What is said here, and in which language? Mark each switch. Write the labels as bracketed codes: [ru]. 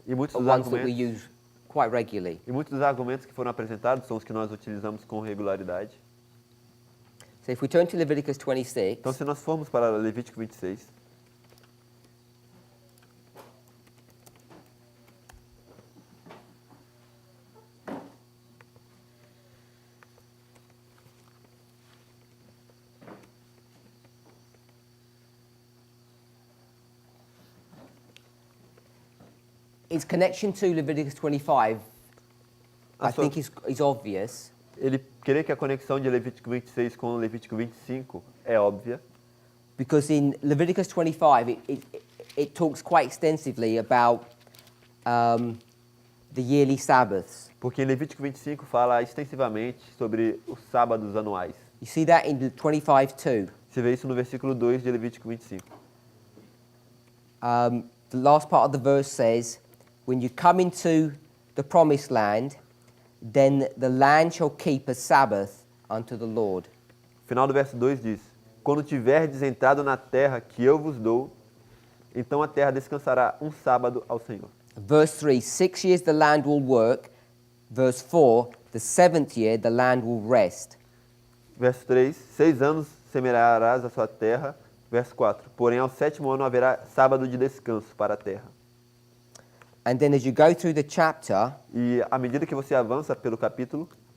[pt] E muitos [en] are [pt] dos [en] ones that we [pt] argumentos, [en] use quite regularly. [pt] e muitos dos argumentos que foram apresentados são os que nós utilizamos com regularidade. [en] So if we turn to Leviticus 26, [pt] Então, se nós formos para Levítico 26, [en] its connection to Leviticus 25, I so- think is obvious, [pt] ele crê que a conexão de Levítico 26 com Levítico 25 é óbvia, [en] because in Leviticus 25 it talks quite extensively about the yearly Sabbaths. [pt] porque em Levítico 25 fala extensivamente sobre os sábados anuais. [en] You see that in 25:2. [pt] Você vê isso no versículo 2 de Levítico 25. [en] The last part of the verse says, "When you come into the promised land, then the land shall keep a Sabbath unto the Lord." [pt] O final do verso 2 diz: Quando tiverdes entrado na terra que eu vos dou, então a terra descansará um sábado ao Senhor. [en] Verse 3, 6 years the land will work. Verse 4, the seventh year the land will rest. [pt] Verso 3, 6 anos semearás a sua terra. Verso 4, porém ao sétimo ano haverá sábado de descanso para a terra. [en] And then as you go through the chapter, [pt] E à medida que você avança pelo capítulo,